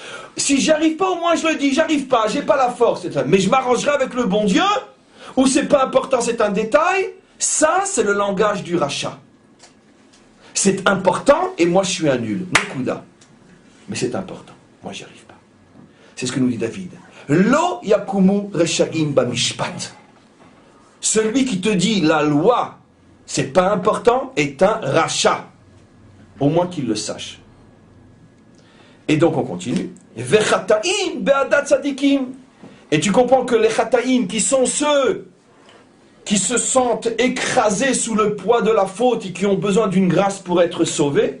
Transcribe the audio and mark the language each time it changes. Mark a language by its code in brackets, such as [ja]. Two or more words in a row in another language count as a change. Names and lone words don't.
[fr] Si j'y arrive pas, au moins je le dis, j'arrive pas, j'ai pas la force, etc. Mais je m'arrangerai avec le bon Dieu, ou c'est pas important, c'est un détail. Ça, c'est le langage du rachat. C'est important, et moi je suis un nul. Nekuda. Mais c'est important. Moi j'y arrive pas. C'est ce que nous dit David. [he] לא יקומו רשעים במשפט. [fr] Celui qui te dit la loi, c'est pas important, est un rachat. Au moins qu'il le sache. Et donc on continue. [he] וחטאים בעדת צדיקים. [fr] Et tu comprends que les chataim, qui sont ceux qui se sentent écrasés sous le poids de la faute et qui ont besoin d'une grâce pour être sauvés.